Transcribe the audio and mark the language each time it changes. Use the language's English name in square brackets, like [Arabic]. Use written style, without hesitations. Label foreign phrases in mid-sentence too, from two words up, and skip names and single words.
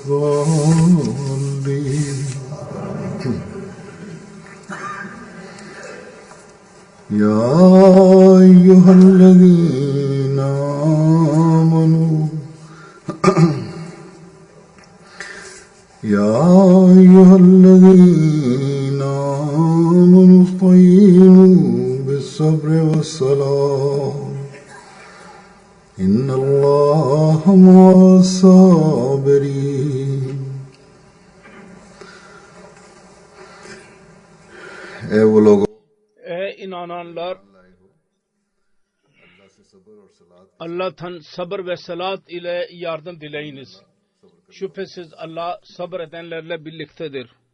[Arabic] الضالين يا أيها الذين آمنوا استعينوا بالصبر والصلاة إن الله مع الصابرين. [Turkish] Ey bu logo. Ey inananlar, Allah'tan sabır ve salat ile yardım dileyiniz. Şüphesiz Allah sabır edenlerle birliktedir.